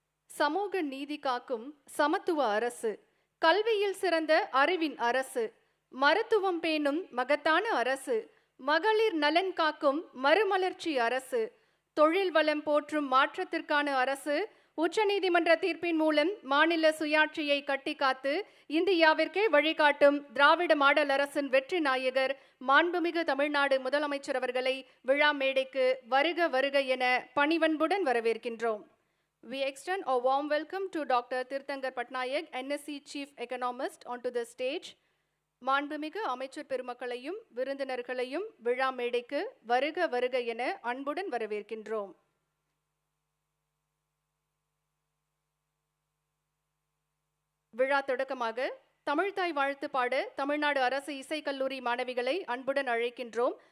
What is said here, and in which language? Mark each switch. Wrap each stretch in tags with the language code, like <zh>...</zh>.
<ta>சமூக நீதி காக்கும் சமத்துவ அரசு, கல்வியில் சிறந்த அறிவின் அரசு, மருத்துவம் பேணும் மகத்தான அரசு, மகளிர் நலன் காக்கும் மறுமலர்ச்சி அரசு, தொழில் வளம் போற்றும் மாற்றத்திற்கான அரசு, உச்சநீதிமன்ற தீர்ப்பின் மூலம் மாநில சுயாட்சியை கட்டி காத்து இந்தியாவிற்கே வழிகாட்டும் திராவிட மாடல் அரசின் வெற்றி நாயகர் மாண்புமிகு தமிழ்நாடு முதலமைச்சர் அவர்களை விழா மேடைக்கு வருக வருக என பணிவன்புடன் வரவேற்கின்றோம்.</ta> <en>We extend a warm welcome to Dr. Tirthankar Patnaik, NSC Chief Economist, onto the stage.</en> <ta>மாண்புமிகு அமைச்சர் பெருமக்களையும் விருந்தினர்களையும் விழா மேடைக்கு வருக வருக என அன்புடன் வரவேற்கின்றோம். விழா தொடக்கமாக தமிழ்தாய் வாழ்த்து பாட தமிழ்நாடு அரசு இசைக்கல்லூரி மாணவிகளை அன்புடன் அழைக்கின்றோம்.</ta>